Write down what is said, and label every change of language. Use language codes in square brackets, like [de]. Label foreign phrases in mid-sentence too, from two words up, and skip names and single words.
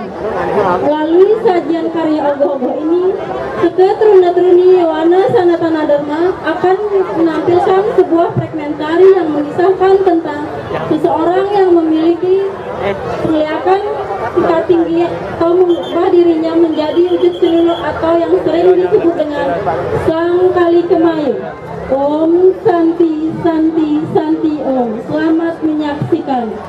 [id] Melalui sajian karya ogoh-ogoh ini, Truna-Truni Yowana Sanatana Dharma akan menampilkan sebuah fragmentari yang mengisahkan tentang seseorang yang memiliki penglihakan tingkat tinggi atau mengubah dirinya menjadi wujud Celulo atau yang sering disebut dengan Sang Kali Kemayu. [sa] Om Santi Santi Santi Om. [id] Selamat menyaksikan.